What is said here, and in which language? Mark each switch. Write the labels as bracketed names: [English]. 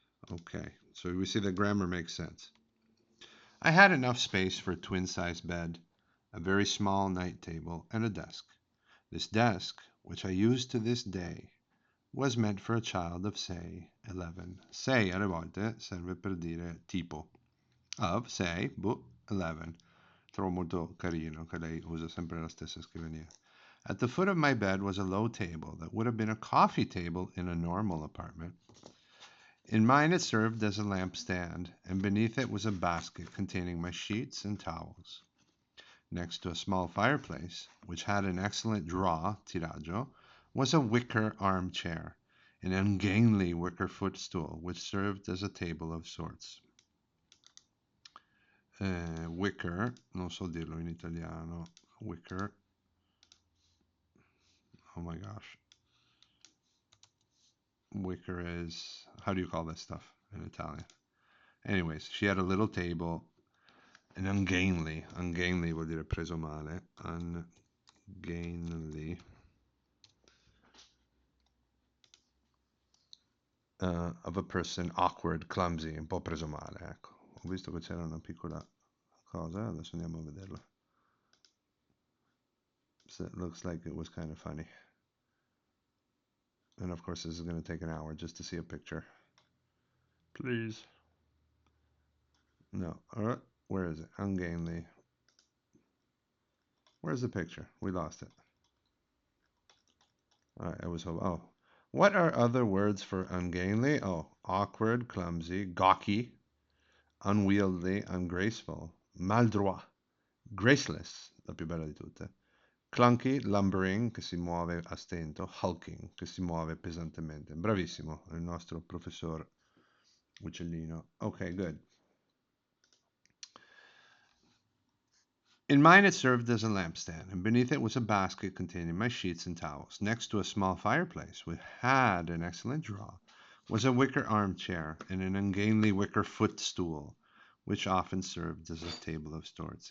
[English] Okay, so we see the grammar makes sense. I had enough space for a twin-sized bed, a very small night table, and a desk. This desk, which I use to this day, was meant for a child of, say, 11. [Italian] Say, alle volte, serve per dire tipo. [English] Of, say, 11. [Italian] Trovo molto carino che lei usa sempre la stessa scrivania. [English] At the foot of my bed was a low table that would have been a coffee table in a normal apartment. In mine it served as a lampstand, and beneath it was a basket containing my sheets and towels. Next to a small fireplace, which had an excellent draw, tiraggio, was a wicker armchair, an ungainly wicker footstool, which served as a table of sorts. [Italian] Wicker, non so dirlo in italiano, wicker, [English] oh my gosh. Wicker is, how do you call this stuff in Italian? Anyways, she had a little table, an ungainly [Italian] vuol dire preso male, [English] ungainly, of a person, awkward, clumsy, [Italian] un po' preso male, ecco. Ho visto che c'era una piccola cosa, adesso andiamo a vederla. [English] So it looks like it was kind of funny. And of course, this is going to take an hour just to see a picture. Please. No. Where is it? Ungainly. Where's the picture? We lost it. All right, I was hoping. Oh. What are other words for ungainly? Oh, awkward, clumsy, gawky, unwieldy, ungraceful, maladroit, graceless, [Italian] la più bella di tutte. [English] Clunky, lumbering, [Italian] che si muove a stento, [English] hulking, [Italian] che si muove pesantemente. Bravissimo, il nostro professor Uccellino. [English] Okay, good. In mine it served as a lampstand, and beneath it was a basket containing my sheets and towels. Next to a small fireplace, which had an excellent draw, was a wicker armchair and an ungainly wicker footstool, which often served as a table of sorts.